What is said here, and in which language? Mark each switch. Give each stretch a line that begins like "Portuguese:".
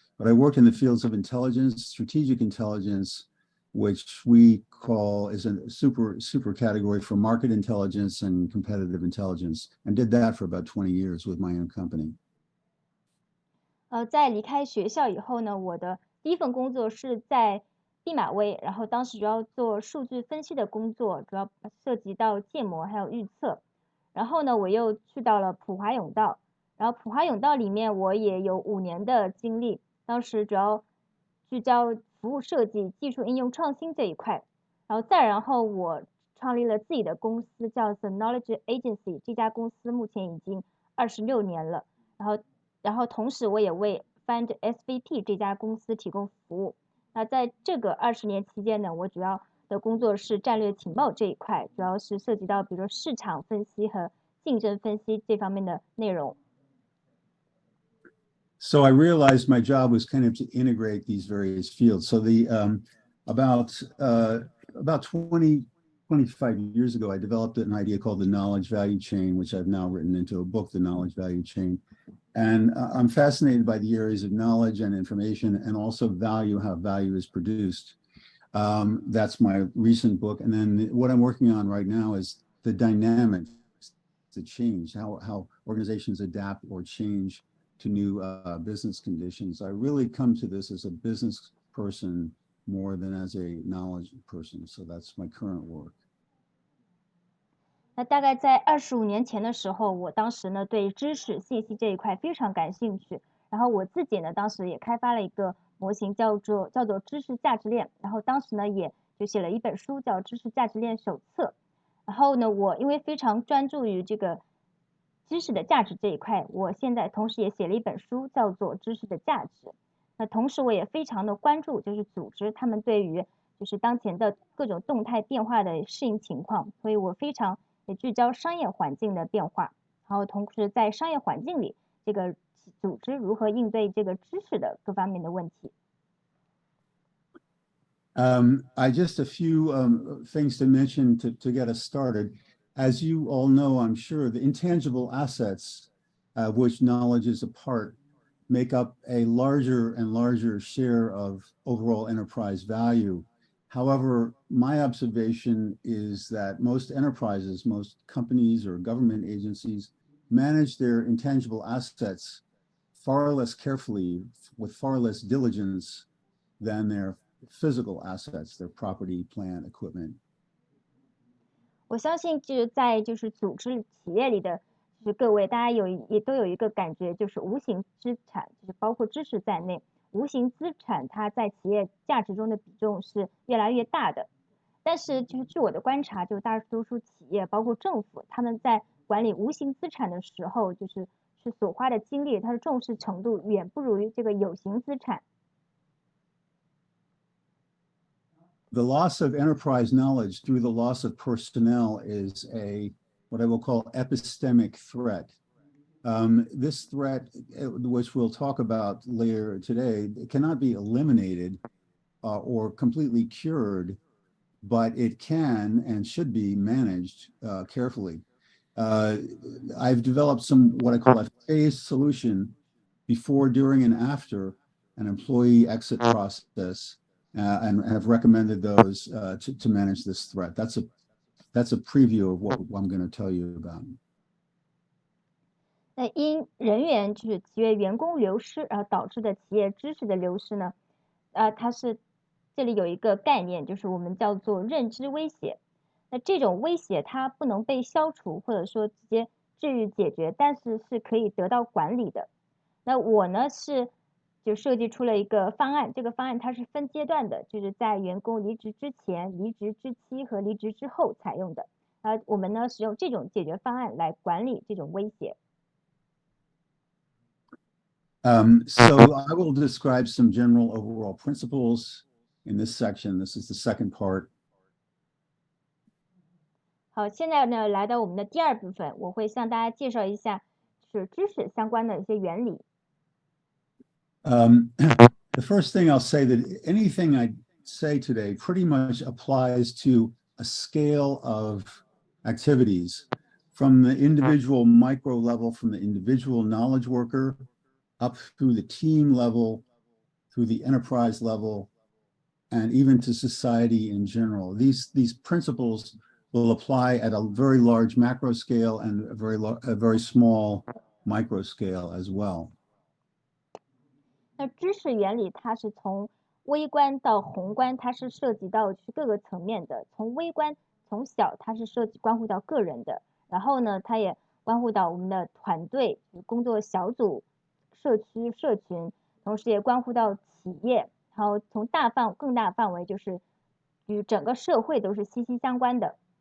English: But I worked in the fields of intelligence, strategic intelligence, which we call is a super category for market intelligence and competitive intelligence, and did that for about 20 years with my own company.
Chinese: 在离开学校以后呢，我的第一份工作是在毕马威，然后当时主要做数据分析的工作，主要涉及到建模还有预测。然后呢，我又去到了普华永道，然后普华永道里面我也有5年的经历，当时主要聚焦服务设计、技术应用创新这一块。然后我创立了自己的公司，叫 The Knowledge Agency， 这家公司目前已经26年了。然后同时我也为 Find SVP 这家公司提供服务。那在这个20年期间呢，我主要的工作是战略情报这一块，主要是涉及到比如说市场分析和竞争分析这方面的内容。
English: So I realized my job was kind of to integrate these various fields. So about 25 years ago, I developed an idea called the knowledge value chain, which I've now written into a book, The Knowledge Value Chain. And I'm fascinated by the areas of knowledge and information and also value, how value is produced. That's my recent book. And then what I'm working on right now is the dynamics, the change, how organizations adapt or change to new business conditions. I really come to this as a business person more than as a knowledge person. So that's my current work.
Chinese: 那大概在25年前的时候，我当时呢对知识信息这一块非常感兴趣，然后我自己呢当时也开发了一个模型叫做知识价值链，然后当时呢也就写了一本书叫知识价值链手册。然后呢我因为非常专注于这个知识的价值这一块，我现在同时也写了一本书叫做知识的价值。那同时我也非常的关注就是组织他们对于就是当前的各种动态变化的适应情况，所以我非常也聚焦商业环境的变化，然后同时在商业环境里这个组织如何应对这个知识的各方面的问题。
English: I just a few things to mention to get us started. As you all know, I'm sure the intangible assets of which knowledge is a part make up a larger and larger share of overall enterprise value. However, my observation is that most enterprises, most companies or government agencies manage their intangible assets far less carefully, with far less diligence than their physical assets, their property, plant, equipment.
Chinese: 我相信就是在组织企业里的就是各位，大家也都有一个感觉，就是无形资产，就是包括知识在内，无形资产它在企业价值中的比重是越来越大的。但是就是据我的观察，就大多数企业包括政府，他们在管理无形资产的时候，是所花的精力，它的重视程度远不如于这个有形资产。
English: The loss of enterprise knowledge through the loss of personnel is what I will call epistemic threat. This threat, which we'll talk about later today, cannot be eliminated or completely cured, but it can and should be managed carefully. I've developed what I call a phased solution before, during, and after an employee exit process, and have recommended those to manage this threat. That's a preview of what I'm going to tell you about.
Chinese: 那因人员就是企业员工流失而导致的企业知识的流失呢，这里有一个概念，就是我们叫做认知威胁。那这种威胁它不能被消除，或者说直接治愈解决，但是是可以得到管理的。那我呢就设计出了一个方案，这个方案它是分阶段的，就是在员工离职之前、离职之期和离职之后采用的。我们呢使用这种解决方案来管理这种威胁。
English: So I will describe some general overall principles in this section. This is the second part.
Chinese: 好，现在呢来到我们的第二部分，我会向大家介绍一下就是知识相关的一些原理。
English: The first thing I'll say that anything I say today pretty much applies to a scale of activities from the individual micro level, from the individual knowledge worker up through the team level, through the enterprise level, and even to society in general. These principles will apply at a very large macro scale and a very small micro scale as well.
Chinese: 那知识原理它是从微观到宏观，它是涉及到各个层面的。从微观从小它是关乎到个人的，然后呢，它也关乎到我们的团队、工作小组、社区、社群，同时也关乎到企业，然后从更大范围就是与整个社会都是息息相关的。